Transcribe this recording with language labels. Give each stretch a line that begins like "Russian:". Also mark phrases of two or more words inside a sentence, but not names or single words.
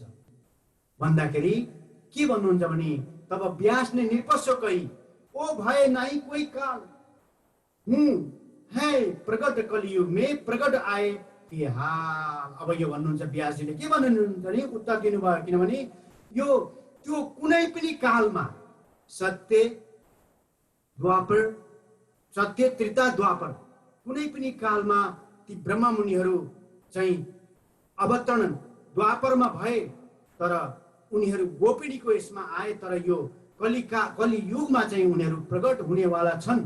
Nepali: भन्दाखेरि के भन्नुहुन्छ भने,
Hindi: तब व्यास ने नृपस्य कही, ओ भय नाई कोई काल, हूँ है प्रगट कलियुग में प्रगट आए कि हाल।
Nepali: अब यो भन्नुहुन्छ व्यासजीले के भन्नुहुन्छ भने उत्तर दिनुभयो, किनभने यो त्यो कुनै पनि कालमा सत्य द्वापर, सत्य त्रेता द्वापर, कुनै पनि कालमा ती ब्रह्ममुनिहरू चाहिँ अवतरण द्वापरमा भए, तर उनीहरू गोपिनीको यसमा आए, तर यो कलियुगमा चाहिँ उनीहरू प्रकट हुनेवाला छन्।